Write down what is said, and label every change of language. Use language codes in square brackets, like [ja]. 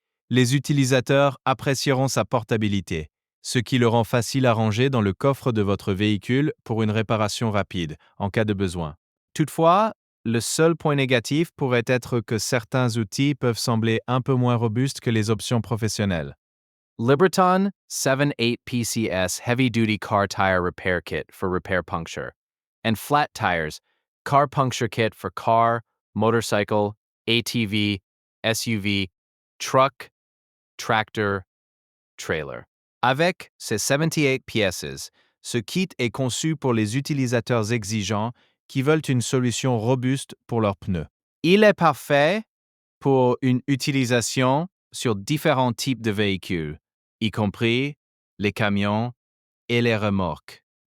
[fr] Les utilisateurs apprécieront sa portabilité, ce qui le rend facile à ranger dans le coffre de votre véhicule pour une réparation rapide, en cas de besoin. Toutefois, le seul point négatif pourrait être que certains outils peuvent sembler un peu moins robustes que les options professionnelles. [en] Liberton 7-8 PCS Heavy Duty Car Tire Repair Kit for repair puncture, and Flat Tires Car Puncture Kit for car, motorcycle, ATV, SUV, truck, tractor, trailer. [fr] Avec ses 78 pièces, ce kit est conçu pour les utilisateurs exigeants qui veulent une solution robuste pour leurs pneus. Il est parfait pour une utilisation sur différents types de véhicules, y compris les camions et les remorques.